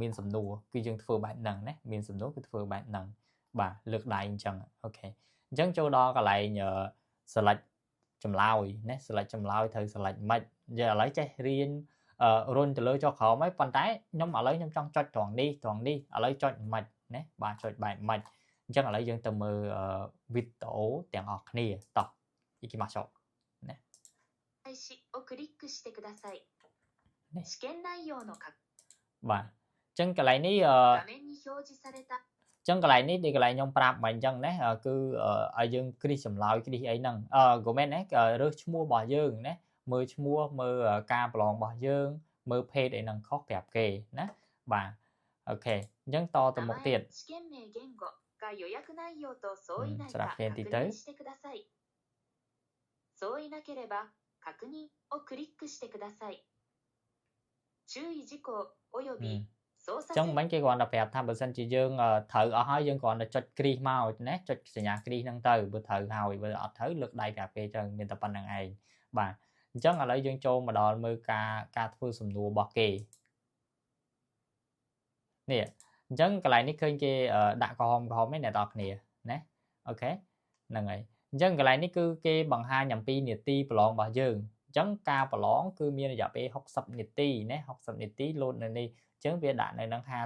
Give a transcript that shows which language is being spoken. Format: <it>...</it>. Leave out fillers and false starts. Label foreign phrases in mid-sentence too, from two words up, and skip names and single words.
<km>មានសំណួរគឺយើងធ្វើបែបហ្នឹងណាមានសំណួរគឺធ្វើបែបហ្នឹងបាទលើកដៃអញ្ចឹងអូខេអញ្ចឹងចូលដល់កន្លែងselect ចម្លើយណា select ចម្លើយត្រូវ select មិនយើងឥឡូវចេះរៀនរុញទៅលើចុះក្រោមហើយប៉ុន្តែខ្ញុំឥឡូវខ្ញុំចង់ចុចត្រង់នេះឥឡូវចុចមិនណាបាទចុចបែបមិនអញ្ចឹងឥឡូវយើងទៅមើលវីដេអូទាំងអស់គ្នាតោះ</km> <ja>いきましょうね開始をクリックしてください試験内容の確</ja> <km>បាទអញ្ចឹងកន្លែងនេះ</km> <ja>画面に表示された</ja> <km>ចឹងកន្លែងនេះដូចកន្លែងខ្ញុំប្រាប់មកអញ្ចឹងណាគឺឲ្យយើងគ្រីសចម្លើយគ្រីសអីហ្នឹងក៏មែនណារើសឈ្មោះរបស់យើងណាមើលឈ្មោះមើលការប្រឡងរបស់យើងមើល page អីហ្នឹងខុសប្រាប់គេណាបាទអូខេអញ្ចឹងតទៅមុខទៀត</km> <ja>試験名言語が予約内容と相違ないか確認してください相違なければ確認をクリックしてください注意事項および</ja> <km>ចឹងមិនគេគ្រាន់តែប្រាប់ថាបើសិនជាយើងត្រូវអស់ហើយយើងគ្រាន់តែចុចគ្រីសមកណាចុចសញ្ញាគ្រីសហ្នឹងទៅបើត្រូវហើយបើអត់ត្រូវលើកដៃប្រាប់គេចឹងមានតែប៉ុណ្្នឹងឯងបាទអញ្ចឹងឥឡូវយើងចូលមកដល់មើលការធ្វើសំណួររបស់គេ នេះអញ្ចឹងកន្លែងនេះឃើញគេដាក់ក្រហមឯអ្នកនរគ្នាណាអូខេហ្នឹងហើយអញ្ចឹងកន្លែងនេះគឺគេបង្ហាញអំពីនាទីប្រឡងរបស់យើងអញ្ចឹងការប្រឡងគឺមានរយៈពេល60នាទីណា60នាទីលោតនៅនេះអញ្ចឹងវាដាក់នៅនឹង</km>